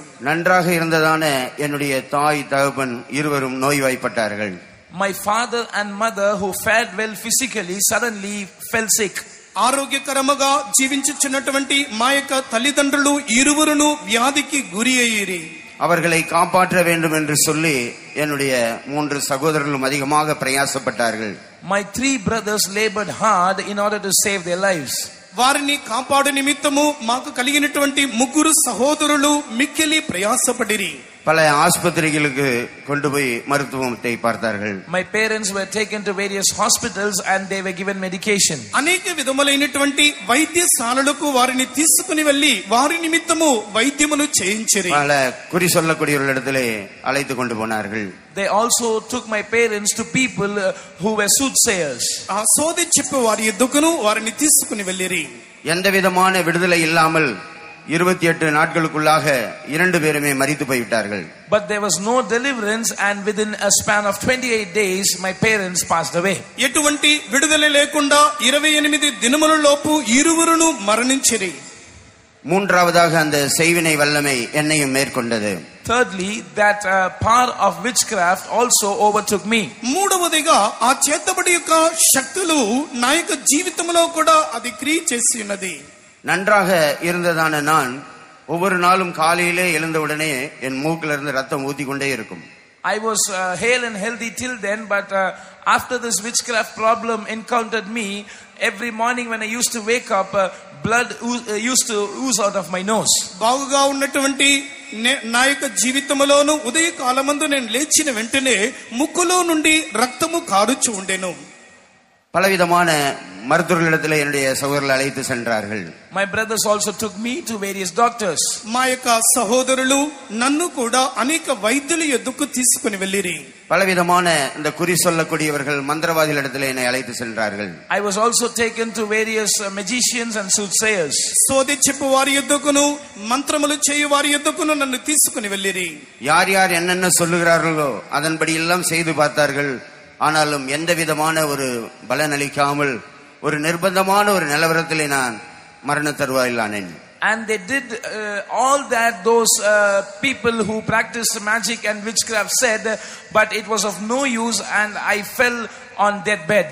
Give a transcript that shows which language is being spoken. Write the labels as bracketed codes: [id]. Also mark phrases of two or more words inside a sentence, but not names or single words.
[ta] நன்றாக இருந்ததான என்னுடைய தாய் தகப்பன் இருவரும் நோய்வாய்ப்பட்டார்கள். [en] My father and mother, who fared well physically, suddenly fell sick. [te] ఆరోగ్యకరముగా జీవించుచున్నటువంటి మా యొక్క తల్లిదండ్రులు ఇరువురును వ్యాధికి గురి అయ్యిరి. [ta] அவர்களை காப்பாற்ற வேண்டும் என்று சொல்லி என்னுடைய 3 சகோதரர்களும் அதிகமாக பிரயாசப்பட்டார்கள். [en] My 3 brothers labored hard in order to save their lives. [te] వారిని కాపాడు నిమిత్తము మాకు కలిగినటువంటి 3 సహోదరులు మిక్కిలి ప్రయాసపడిరి. [ta] பல ஆஸ்பத்திரிகளுக்கு கொண்டு போய் மருத்துவத்தை பார்த்தார்கள். [en] My parents were taken to various hospitals and they were given medication. [te] అనేక విధములైనటువంటి వైద్యశాలలకు వారిని తీసుకుని వెళ్ళి వారి నిమిత్తము వైద్యమును చేయించిరి. [ta] பல குறி சொல்லக்கூடியவர்களிடத்திலே அழைத்து கொண்டு போனார்கள். [en] They also took my parents to people who were soothsayers. [te] ఆ సోది చెప్పే వారి ఎద్దుకును వారిని తీసుకుని వెళ్ళిరి. [ta] எந்த விதமான விடுதலை இல்லாமல் 28 நாட்களுக்குள்ளாக 2 பேருமே மரித்து போய்விட்டார்கள். [en] But there was no deliverance, and within a span of 28 days my parents passed away. [te] ఎటువంటి విడుదల లేకుండా 28 దినముల లోపు ఇరువురును మరణించిరి. [ta] மூன்றாவதாக அந்த செய்வினை வல்லமை என்னையும் மேற்கொண்டது. [en] Thirdly, that power of witchcraft also overtook me. [te] మూడవదిగా ఆ చేతబడి యొక్క శక్తులు నా యొక్క జీవితంలో కూడా అది క్రియ చేసి ఉన్నది. [ta] நன்றாக இருந்ததான நான் ஒவ்வொரு நாளும் காலையிலே எழுந்தவுடனே என் மூக்கில இருந்து ரத்தம் ஊத்திக்கொண்டே இருக்கும். [en] I was hale and healthy till then, but after this witchcraft problem encountered me, every morning when I used to wake up, blood used to ooze out of my nose. [te] బాగుగా ఉన్నటువంటి నా యొక్క జీవితంలోను ఉదయ కాలమందు నేను లేచిన వెంటనే ముక్కులో నుండి రక్తము కారుచు ఉండెను. [ta] பலவிதமான மருத்துவர்களிடத்தில் என்னுடைய சகோதரர்கள் அழைத்து சென்றார்கள். [en] My brothers also took me to various doctors. [te] మా యొక్క సహోదరులు నన్ను కూడా అనేక వైద్యుల యొద్దకు తీసుకుని వెళ్ళిరి. [ta] பலவிதமான இந்த குறி சொல்லக்கூடியவர்கள் மந்திரவாதிகளிடத்தில் என்னை அழைத்து சென்றார்கள். [en] I was also taken to various magicians and soothsayers. [te] సోది చెప్పు వారి యొద్దకును మంత్రములు చేయు వారి యొద్దకును నన్ను తీసుకుని వెళ్ళిరి. [ta] யார் யார் என்னென்ன சொல்லுகிறார்களோ அதன்படி எல்லாம் செய்து பார்த்தார்கள். ஆனாலும் எந்த விதமான ஒரு பலன் அளிக்காமல் ஒரு நிர்பந்தமான ஒரு நிலவரத்திலே நான் மரண தருவாயில் ஆனேன். [en] And they did all that those people who practiced magic and witchcraft said, but it was of no use and I fell on deathbed.